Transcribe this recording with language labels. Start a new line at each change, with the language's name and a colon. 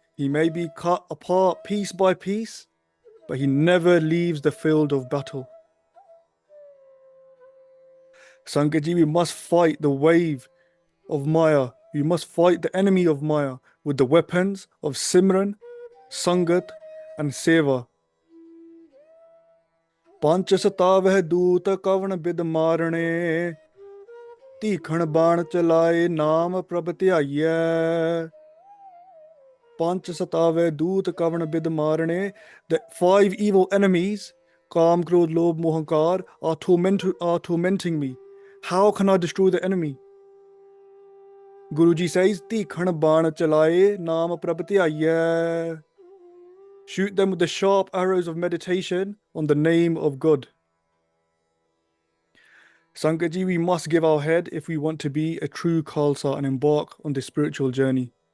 English: He may be cut apart piece by piece, but he never leaves the field of battle. Sangatji, we must fight the wave of Maya. We must fight the enemy of Maya with the weapons of Simran, Sangat, and Seva.
Punjabi: ਪੰਚ ਸਤਾਵਹਿ ਦੂਤ ਕਵਣ ਬਿਦ ਮਾਰਣੇ ਧੀਖਣ ਬਾਣ ਚਲਾਏ ਨਾਮ ਪ੍ਰਭ ਧਿਆਈਐ ਪੰਚ ਸਤਾਵਹਿ ਦੂਤ ਕਵਣ ਬਿਦ ਮਾਰਣੇ
English: The 5 evil enemies, Kam, Krodh, Lobh, Mohankar, are tormenting me. How can I destroy the enemy? Guruji says,
Punjabi: ਧੀਖਣ ਬਾਣ ਚਲਾਏ ਨਾਮ ਪ੍ਰਭ ਧਿਆਈਐ
English: Shoot them with the sharp arrows of meditation on the name of God. Sangatji, we must give our head if we want to be a true Khalsa and embark on this spiritual journey.